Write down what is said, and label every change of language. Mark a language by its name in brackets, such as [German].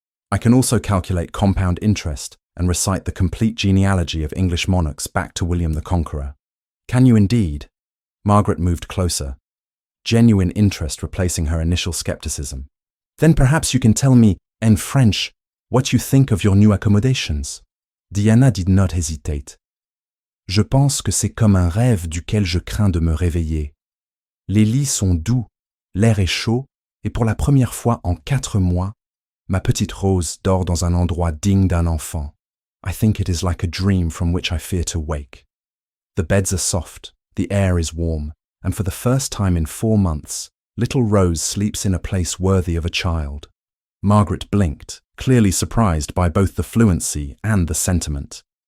[English] I can also calculate compound interest and recite the complete genealogy of English monarchs back to William the Conqueror." "Can you indeed?" Margaret moved closer, genuine interest replacing her initial skepticism. "Then perhaps you can tell me, in French, what you think of your new accommodations." Diana did not hesitate. [French] "Je pense que c'est comme un rêve duquel je crains de me réveiller. Les lits sont doux, l'air est chaud, et pour la première fois en 4 mois, ma petite Rose dort dans un endroit digne d'un enfant. [English] I think it is like a dream from which I fear to wake. The beds are soft, the air is warm, and for the first time in 4 months, little Rose sleeps in a place worthy of a child." Margaret blinked, clearly surprised by both the fluency and the sentiment.